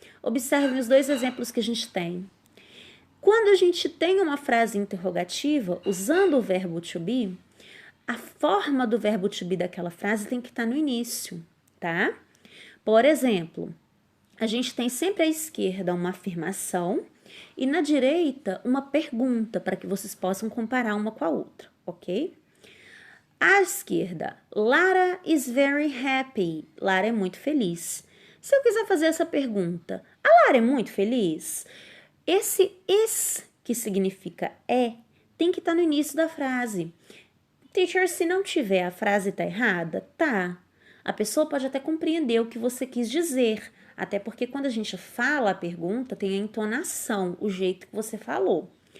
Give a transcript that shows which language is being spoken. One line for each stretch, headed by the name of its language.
Portuguese: Observe os dois exemplos que a gente tem. Quando a gente tem uma frase interrogativa, usando o verbo to be, a forma do verbo to be daquela frase tem que estar no início, tá? Por exemplo, a gente tem sempre à esquerda uma afirmação e na direita uma pergunta para que vocês possam comparar uma com a outra, ok? À esquerda,
English: Lara is very happy.
Portuguese: Lara é muito feliz. Se eu quiser fazer essa pergunta, a Lara é muito feliz? Esse is, que significa é, tem que estar no início da frase. Teacher, se não tiver, a frase tá errada? Tá. A pessoa pode até compreender o que você quis dizer, até porque quando a gente fala a pergunta, tem a entonação, o jeito que você falou.